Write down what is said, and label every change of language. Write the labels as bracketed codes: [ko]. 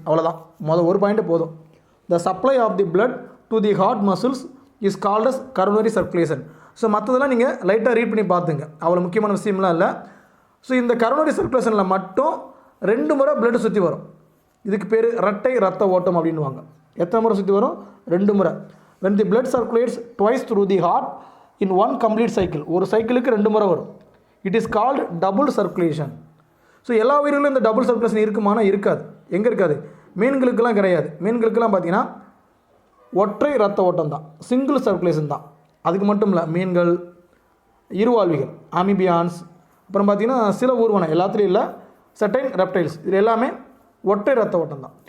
[ta] அவ்வளோதான், ஒரு பாயிண்ட் போதும். [en] The supply of the blood to the heart muscles is called as coronary circulation. [ta] So மற்றதெல்லாம் நீங்கள் லைட்டாக ரீட் பண்ணி பார்த்துங்க, அவ்வளோ முக்கியமான விஷயம்லாம் இல்லை. ஸோ இந்த கரோனரி சர்க்குலேஷனில் மட்டும் 2 முறை பிளட் சுற்றி வரும். இதுக்கு பேர் இரட்டை ரத்த ஓட்டம் அப்படின்வாங்க. எத்தனை முறை சுற்றி வரும், 2 முறை. [en] when the blood circulates twice through the heart in one complete cycle, [ta] ஒரு சைக்கிளுக்கு 2 முறை வரும். [en] it is called double circulation. [ta] So எல்லா உயிர்களும் இந்த டபுள் சர்க்குலேஷன் இருக்குமானா இருக்காது. எங்கே இருக்காது, மீன்களுக்கெல்லாம் கிடையாது. மீன்களுக்கெல்லாம் பார்த்தீங்கன்னா ஒற்றை ரத்த ஓட்டம் தான், சிங்கிள் சர்க்குலேஷன் தான். அதுக்கு மட்டும் இல்லை, மீன்கள், இருவாழ்விகள், அமிபியான்ஸ், அப்புறம் பார்த்திங்கன்னா சில ஊர்வனம், எல்லாத்துலேயும் இல்லை, செட்டைன் ரெப்டைல்ஸ், இது எல்லாமே ஒற்றை ரத்த ஓட்டம் தான்.